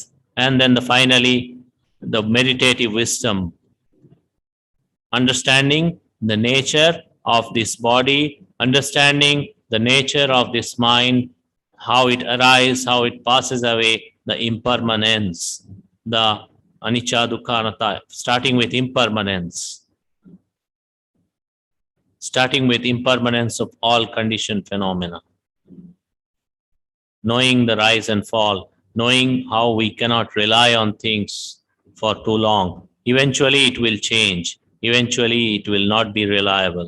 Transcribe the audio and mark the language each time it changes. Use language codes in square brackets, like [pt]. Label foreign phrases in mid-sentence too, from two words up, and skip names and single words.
[en] And then finally, the meditative wisdom, understanding the nature of this body, understanding the nature of this mind, how it arises, how it passes away, the impermanence, the [pi] anicca dukkha anatta, [en] starting with impermanence of all conditioned phenomena. Knowing the rise and fall, knowing how we cannot rely on things for too long. Eventually it will change. Eventually it will not be reliable.